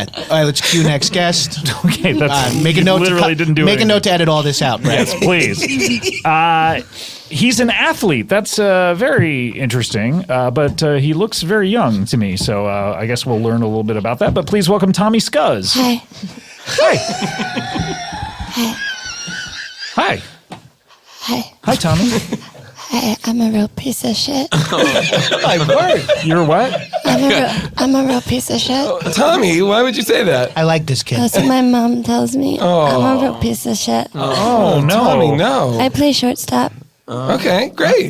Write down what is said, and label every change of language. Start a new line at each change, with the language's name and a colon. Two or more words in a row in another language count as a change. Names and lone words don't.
English: All right, let's cue next guest. Okay, that's Make a you note. Literally didn't do Make anything. a note to edit all this out, Brad. Yes, please. He's an athlete. That's very interesting, but he looks very young to me. So I guess we'll learn a little bit about that. But please welcome Tommy Scuzz. Hi. Hi. Hi. Hi, Tommy. Hi. I'm a real piece of shit. My word. You're what? I'm a real piece of shit. Tommy, why would you say that? I like this kid. That's what my mom tells me. I'm a real piece of shit. Oh, no. Tommy, no. I play shortstop. Okay, great.